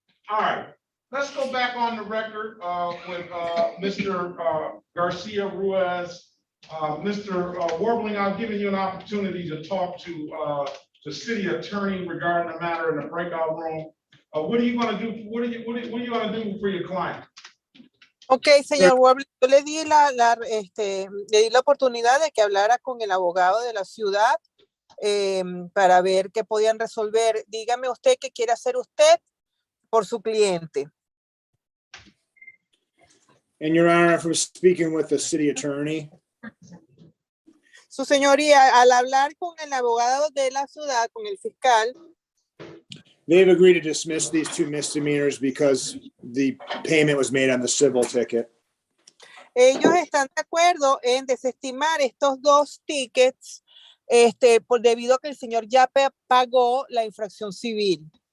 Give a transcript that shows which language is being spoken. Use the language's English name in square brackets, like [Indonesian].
[English] All right, let's go back on the record with Mr. Garcia Ruiz. Mr. Warbling, I've given you an opportunity to talk to the city attorney regarding the matter in the breakout room. What are you going to do? What are you going to do for your client? [Spanish] Ok, señor Warbling, yo le di le di la oportunidad de que hablara con el abogado de la ciudad para ver qué podían resolver. Dígame usted qué quiere hacer usted por su cliente. [English] And Your Honor, from speaking with the city attorney, [Spanish] Su señoría, al hablar con el abogado de la ciudad, con el fiscal, [English] they've agreed to dismiss these two misdemeanors because the payment was made on the civil ticket. [Spanish] ellos están de acuerdo en desestimar estos dos tickets debido a que el señor ya pagó la infracción civil.